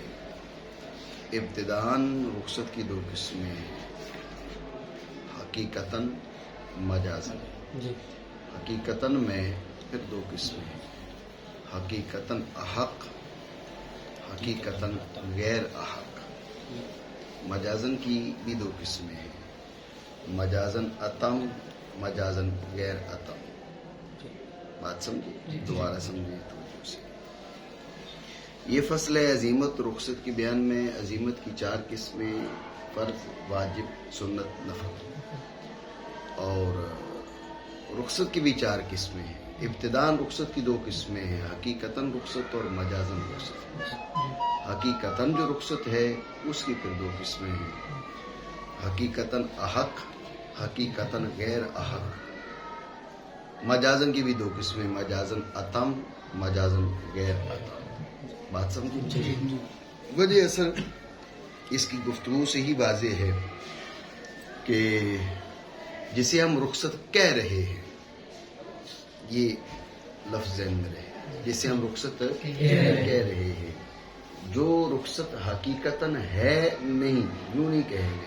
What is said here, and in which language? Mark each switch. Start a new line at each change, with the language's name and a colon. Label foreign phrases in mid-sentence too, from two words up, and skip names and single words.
Urdu: ابتداءً رخصت کی 2 قسمیں: حقیقتاً، مجازاً. حقیقتاً میں پھر 2 قسمیں: حقیقتاً احق، حقیقتاً غیر احق. مجازاً کی بھی 2 قسمیں ہیں: مجازاً اتم، مجازاً غیر اتم. بات سمجھے؟ دوبارہ سمجھے توجہ سے. یہ فصل ہے عزیمت رخصت کے بیان میں. عزیمت کی 4 قسمیں: فرض، واجب، سنت، نفل. اور رخصت کی بھی 4 قسمیں ہیں. ابتداءً رخصت کی 2 قسمیں ہیں: حقیقتاً رخصت اور مجازاً رخصت. حقیقتاً جو رخصت ہے اس کی پھر 2 قسمیں ہیں: حقیقتاً احق، حقیقتاً غیر احق. مجازاً کی بھی 2 قسمیں: مجازاً اتم، مجازاً غیر اتم. بات سمجھے؟ وجہ اصل اس کی گفتگو سے ہی واضح ہے کہ جسے ہم رخصت کہہ رہے ہیں، یہ لفظ ذہن میں رہے، جسے ہم رخصت کہہ رہے ہیں، جو رخصت حقیقتاً ہے نہیں، یوں نہیں کہیں گے.